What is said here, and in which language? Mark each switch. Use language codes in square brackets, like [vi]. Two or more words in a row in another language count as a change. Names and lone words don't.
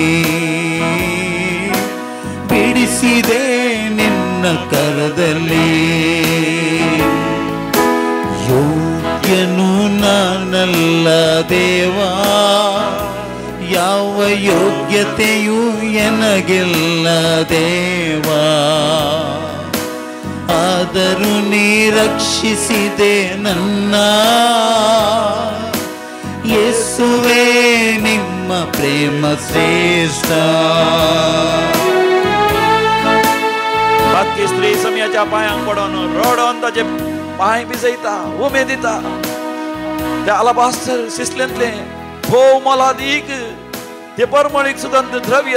[kn] ಬಿಡಿಸಿದೆ ನಿನ್ನ ಕರದಲ್ಲಿ ಯೋಗ್ಯನು ನಾನಲ್ಲ ದೇವಾ ಯಾವ ಯೋಗ್ಯತೆಯೂ ಎನಗಿಲ್ಲ ದೇವಾ ಆದರೂ ನೀ ರಕ್ಷಿಸಿದೆ ನನ್ನ ಯೇಸುವೇ ನಿಮ್ಮ ಪ್ರೇಮ ಶ್ರೇಷ್ಠ [kok] बातकी स्त्री समयाच्या पायांक पडून रडोन ताचे पाय भिजयता उमेद दिता त्या अलाबास्टर सिसलेंतले भोव मोलादीक ते परमळीक सुगंध द्रव्य